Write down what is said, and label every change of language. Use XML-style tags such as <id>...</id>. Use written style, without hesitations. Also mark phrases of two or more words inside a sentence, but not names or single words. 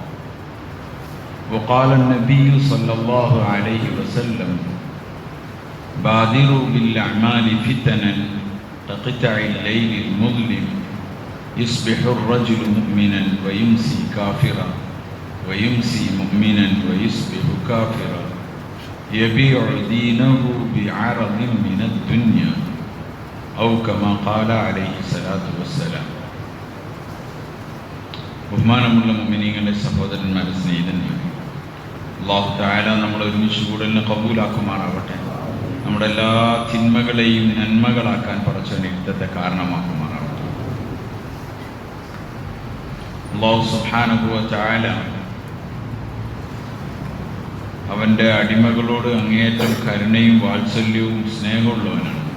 <ar>وقال النبي صلى الله عليه وسلم بادروا بالأعمال فتنا كقطع الليل المظلم يصبح الرجل مؤمنا ويمسي كافرا ويمسي مؤمنا ويصبح كافرا يبيع دينه بعرض من الدنيا أو كما قال عليه الصلاة والسلام.</ar> <ml>ബഹുമാനമുള്ള മുഅ്മിനീങ്ങളുടെ സഹോദരന്മാരെ, സ്നേഹിതന്മാരെ, അല്ലാഹു തആല നമ്മളെ ഒരുമിച്ച് കൂടലിനെ കബൂലാക്കുമാറാവട്ടെ. നമ്മുടെ എല്ലാ തിന്മകളെയും നന്മകളാക്കാൻ പടച്ചവൻ യുദ്ധത്തെ കാരണമാക്കുമാറാവട്ടെ. അല്ലാഹു</ml> <ar>سبحانه وتعالى</ar> <ml>അവൻ്റെ അടിമകളോട് അങ്ങേയറ്റം കരുണയും വാത്സല്യവും സ്നേഹമുള്ളവനാണ്.</ml>